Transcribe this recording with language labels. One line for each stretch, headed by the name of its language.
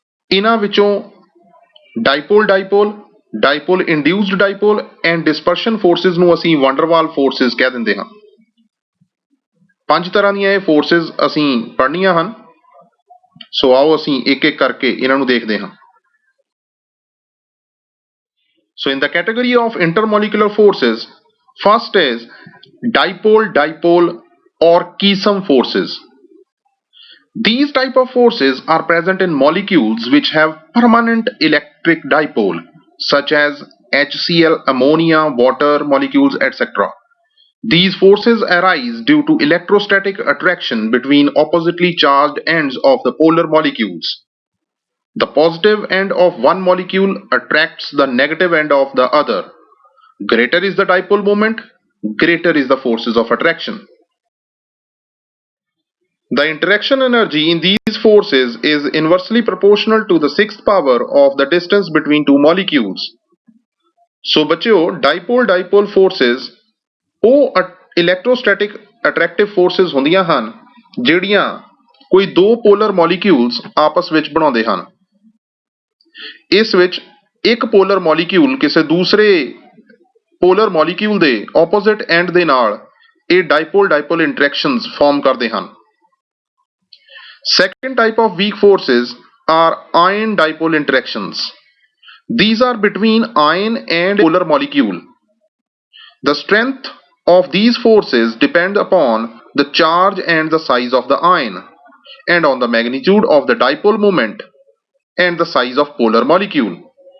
Punjabi: ਇਹਨਾਂ ਵਿੱਚੋਂ ਡਾਈਪੋਲ-ਡਾਈਪੋਲ, ਡਾਈਪੋਲ-ਇੰਡਿਊਸਡ ਡਾਈਪੋਲ and dispersion forces ਨੂੰ ਅਸੀਂ ਵਨ ਡਰ ਵਾਲ ਫੋਰਸਿਸ ਕਹਿ ਦਿੰਦੇ ਹਾਂ। ਪੰਜ ਤਰ੍ਹਾਂ ਦੀਆਂ ਇਹ ਫੋਰਸਿਸ ਅਸੀਂ ਪੜ੍ਹਨੀਆਂ ਹਨ, ਸੋ ਆਓ ਅਸੀਂ ਇੱਕ ਇੱਕ ਕਰਕੇ ਇਹਨਾਂ ਨੂੰ ਦੇਖਦੇ ਹਾਂ।
English: So in the category of intermolecular forces, first is dipole-dipole or Keysome forces. These type of forces are present in molecules which have permanent electric dipole, such as HCl, ammonia, water molecules, etc. These forces arise due to electrostatic attraction between oppositely charged ends of the polar molecules. The positive end of one molecule attracts the negative end of the other. Greater is the dipole moment, greater is the forces of attraction. The interaction energy in these forces is inversely proportional to the sixth power of the distance between two molecules.
Punjabi: So ਬੱਚਿਓ dipole-dipole forces ਉਹ electrostatic attractive forces ਹੁੰਦੀਆਂ ਹਨ ਜਿਹੜੀਆਂ ਕੋਈ ਦੋ polar molecules ਆਪਸ ਵਿੱਚ ਬਣਾਉਂਦੇ ਹਨ। ਇਸ ਵਿੱਚ ਇੱਕ ਪੋਲਰ ਮੋਲੀਕਿਊਲ ਕਿਸੇ ਦੂਸਰੇ ਪੋਲਰ ਮੋਲੀਕਿਊਲ ਦੇ ਆਪੋਜ਼ਿਟ ਐਂਡ ਦੇ ਨਾਲ ਇਹ ਡਾਈਪੋਲ-ਡਾਈਪੋਲ ਇੰਟਰੈਕਸ਼ਨਸ ਫਾਰਮ ਕਰਦੇ ਹਨ।
English: Second type of weak forces are ion dipole interactions. These are between ion and polar molecule. The strength of these forces depend upon the charge and the size of the ion and on the magnitude of the dipole moment and the size of polar molecule.